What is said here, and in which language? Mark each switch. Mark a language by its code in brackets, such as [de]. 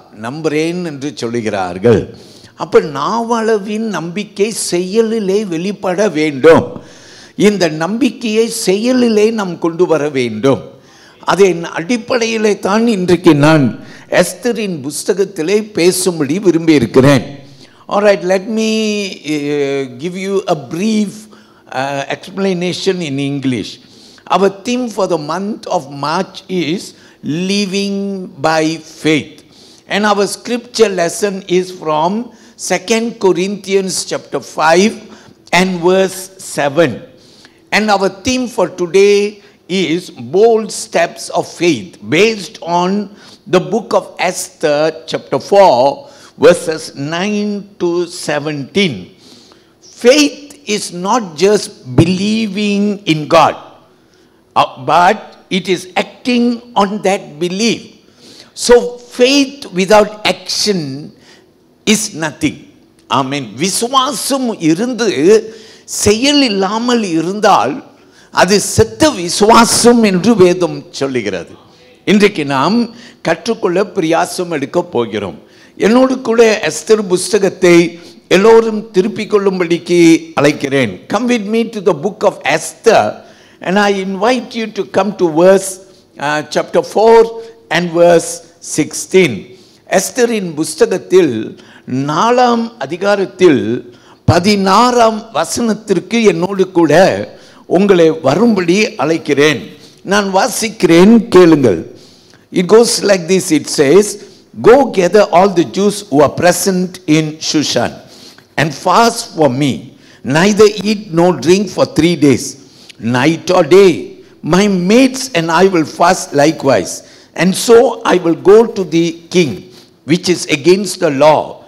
[ta] நம்புறேன் என்று சொல்லுகிறார்கள். அப்ப நாவளவின் நம்பிக்கை செயலிலே வெளிப்பட வேண்டும். இந்த நம்பிக்கையை செயலிலே நாம் கொண்டு வர வேண்டும். அதன் அடிப்படையிலே தான் இன்றைக்கு நான் எஸ்தரின் புஸ்தகத்திலே பேசும்படி விரும்பி இருக்கிறேன். [en] All right, let me give you a brief explanation in English. Our theme for the month of March is living by faith. And our scripture lesson is from 2 Corinthians chapter 5 and verse 7. And our theme for today is bold steps of faith, based on the book of Esther chapter 4 verses 9 to 17. Faith is not just believing in God, but it is acting on that belief. So faith without action is nothing. Amen. [ta] விசுவாசம் இருந்து செயல் இல்லாமல் இருந்தால் அது செத்த விசுவாசம் என்று வேதம் சொல்லுகிறது. இன்றைக்கு நாம் கற்றுக்கொள்ள பிரயாசம் எடுக்க போகிறோம். என்னோடு கூட எஸ்தர் புஸ்தகத்தை எல்லோரும் திருப்பிக் கொள்ளும்படிக்கு அழைக்கிறேன். [en] Come with me to the book of Esther, and I invite you to come to verse chapter 4 and verse 16. [ta] எஸ்தரின் புஸ்தகத்தில் 4ஆம் அதிகாரத்தில் 16ஆம் வசனத்திற்கு என்னோடு கூட உங்களை வரும்படி அழைக்கிறேன். நான் வாசிக்கிறேன், கேளுங்கள். [en] It goes like this. It says, "Go gather all the Jews who are present in Shushan and fast for me. Neither eat nor drink for 3 days, night or day. My maids and I will fast likewise. And so I will go to the king, which is against the law.